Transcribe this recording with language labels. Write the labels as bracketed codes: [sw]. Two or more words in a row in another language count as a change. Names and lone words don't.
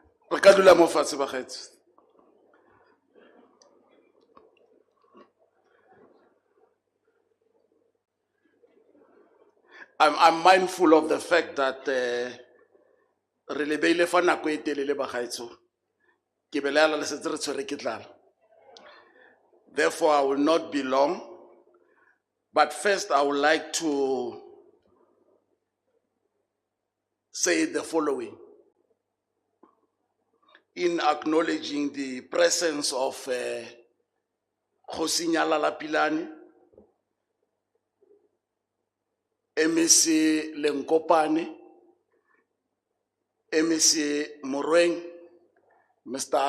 [tn] Re ka dula mo fatshe bagaetsho. [en] I'm mindful of the fact that [tn] re lebeile fa nako e telele bagaetsho. Ke belela le setse re tshwere ke tlala. [en] Therefore, I will not be long. But first, I would like to say the following. In acknowledging the presence of Kgosi Nyalala Pilane, MEC Lenkopane, MEC Moreng, Mr.